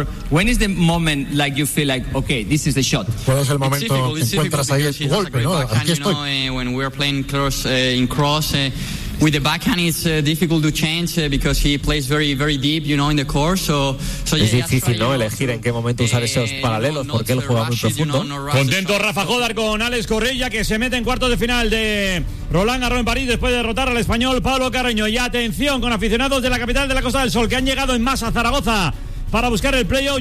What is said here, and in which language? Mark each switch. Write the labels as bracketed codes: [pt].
[en] When is the moment like you feel like okay, this is the shot? [es] ¿Cuál es el momento que encuentras ahí el golpe, no? Aquí estoy. [en] When we are playing close in cross with the backhand it's difficult to change because he plays very very deep, you know, in the court. So [es] es difícil, ¿no? Elegir en qué momento usar esos paralelos porque él juega muy profundo. Contento Rafa Jodar con Alex Correia, que se mete en cuartos de final de Roland Garros en París después de derrotar al español Pablo Carreño. Y atención con aficionados de la capital de la Costa del Sol que han llegado en masa a Zaragoza para buscar el playoff.